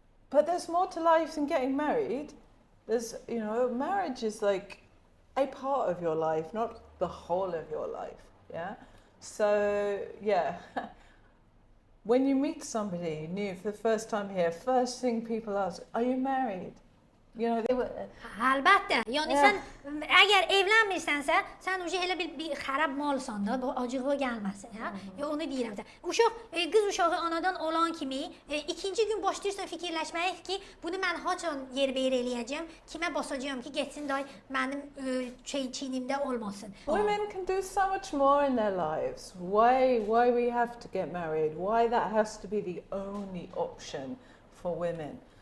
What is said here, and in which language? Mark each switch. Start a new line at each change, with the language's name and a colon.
English: But there's more to life than getting married. There's, marriage is like a part of your life, not the whole of your life. Yeah. So yeah. When you meet somebody new for the first time here, first thing people ask, are you married?
Azerbaijani: Əlbəttə. Yəni sən əgər evlənmirsənsə, sən elə bir xarab malsan da, bu acığı gəlməsin, hə? Onu deyirəm sən. Uşaq qız uşağı anadan olan kimi ikinci gün başlayırsan fikirləşməyə ki, bunu mən haçan yerbəyer eləyəcəm, kimə basacağam ki, getsin day mənim çiynimdə olmasın.
English: Women can do so much more in their lives. Why we have to get married? Why that has to be the only option for women?